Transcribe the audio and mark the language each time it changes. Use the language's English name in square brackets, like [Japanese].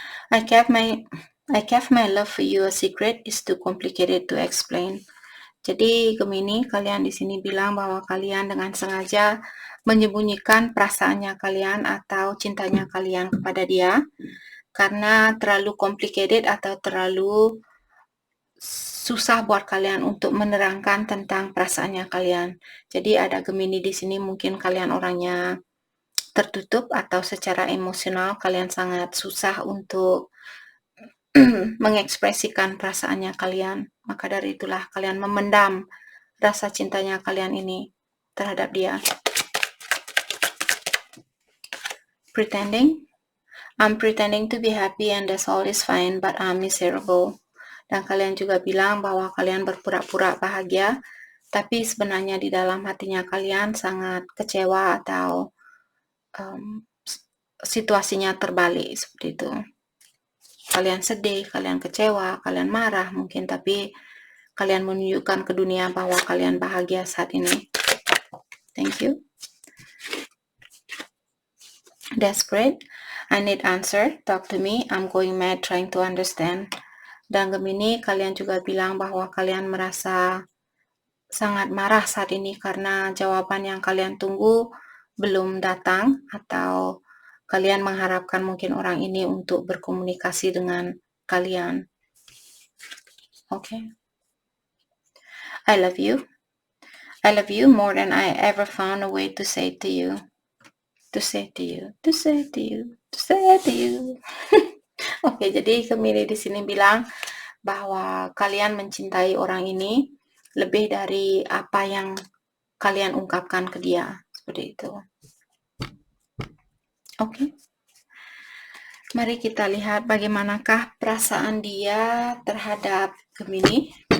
[English] I kept my love for you a secret, is too complicated to explain. [Indonesian] Jadi Gemini, kalian di sini bilang bahwa kalian dengan sengaja menyembunyikan perasaannya kalian atau cintanya kalian kepada dia karena terlalu complicated atau terlalu susah buat kalian untuk menerangkan tentang perasaannya kalian. Jadi ada Gemini di sini, mungkin kalian orangnya tertutup atau secara emosional kalian sangat susah untuk mengekspresikan perasaannya kalian. Maka dari itulah kalian memendam rasa cintanya kalian ini terhadap dia. [English] Pretending. I'm pretending to be happy and that's all is fine, but I'm miserable. [Indonesian] Dan kalian juga bilang bahwa kalian berpura-pura bahagia, tapi sebenarnya di dalam hatinya kalian sangat kecewa atau situasinya terbalik seperti itu. Kalian sedih, kalian kecewa, kalian marah mungkin, tapi kalian menunjukkan ke dunia bahwa kalian bahagia saat ini. Thank you. [English] Desperate. I need answer. Talk to me. I'm going mad trying to understand. [Indonesian] Dan Gemini, kalian juga bilang bahwa kalian merasa sangat marah saat ini karena jawaban yang kalian tunggu belum datang, atau kalian mengharapkan mungkin orang ini untuk berkomunikasi dengan kalian. [English] Okay. I love you. I love you more than I ever found a way to say to you. To say to you. To say to you. To say to you. [Indonesian] Oke, jadi Gemini di sini bilang bahwa kalian mencintai orang ini lebih dari apa yang kalian ungkapkan ke dia. Seperti itu. Oke. Mari kita lihat bagaimanakah perasaan dia terhadap Gemini.